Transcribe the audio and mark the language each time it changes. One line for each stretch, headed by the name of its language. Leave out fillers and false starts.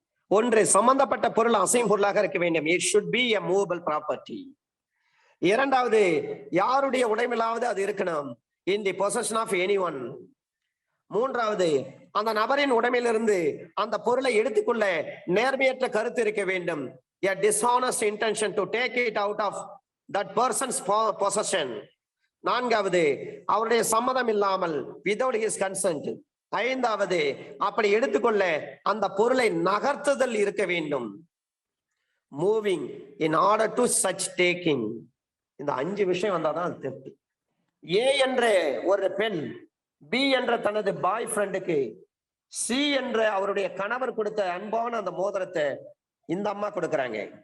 Tamil: ஒன்று, சம்பந்தப்பட்ட பொருள் அசையும் பொருளாக இருக்க வேண்டும்.
English: It should be a movable property.
Tamil: இரண்டாவது, யாருடைய உடைமையிலாவது அது இருக்கணும்,
English: In the possession of anyone.
Tamil: மூன்றாவது, அந்த நபரின் உடைமையிலிருந்து அந்த பொருளை எடுத்துக்கொள்ள நேர்மையற்ற கருத்து இருக்க வேண்டும்.
English: A dishonest intention to take it out of that person's possession.
Tamil: நான்காவது, அவருடைய சம்மதம் இல்லாமல்,
English: without his consent.
Tamil: ஐந்தாவது, அப்படி எடுத்துக்கொள்ள அந்த பொருளை நகர்த்துதல் இருக்க வேண்டும்,
English: Moving in order to such taking.
Tamil: இந்த 5 விஷயம் வந்தாதான் அது தெப்ட். ஏ என்ற ஒரு பெண் பி என்ற தனது பாய் ஃப்ரெண்டுக்கு சி என்ற அவருடைய கணவர் கொடுத்த அன்பான அந்த மோதிரத்தை இந்த அம்மா கொடுக்கறாங்க.